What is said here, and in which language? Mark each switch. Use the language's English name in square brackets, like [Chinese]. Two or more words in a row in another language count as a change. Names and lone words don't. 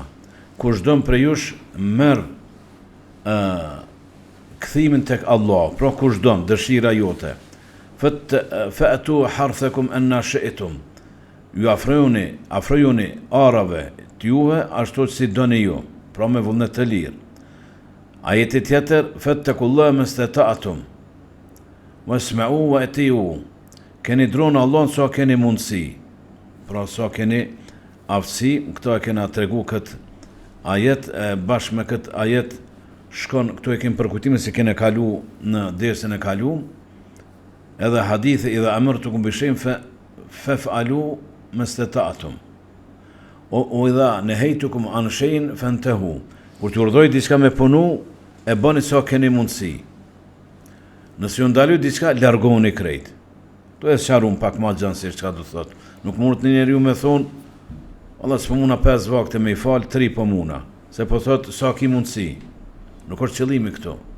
[Albanian] Kush don për jush merr kthimin tek Allah, pra kush don dëshira jote. [Arabic] فأتوا حرثكم أنى شئتم. [Albanian] Ju afrojuni arave të juve ashtu si doni ju, pra me vullnet të lirë. Ajeti tjetër, [Arabic] فاتقوا الله ما استطعتم واسمعوا وأطيعوا. [Albanian] Keni dronë Allahun sa keni mundësi, pra sa keni aftësi. Këto e kena tregu këtë ajet, bashkë me këtë ajet shkon, këto e kemi përkujtimin se kene kalu në dersën e kalu, edhe hadithi [Arabic] إذا أمرتكم بشيء فافعلوا ما استطعتم وإذا نهيتكم عن شيء فانتهوا. [Albanian] Kur t'ju urdhoj diçka me punu, e bëni sa keni mundësi. Nëse ju ndaloj diçka, largoni krejt. To e sharun pak ma gjansisht çka do thot. Nuk mund të njeriu me thon, Allah s'po muna 5 vakte me i fal, 3 po muna. Se po thot sa ki mundësi. Nuk është qëllimi këtu.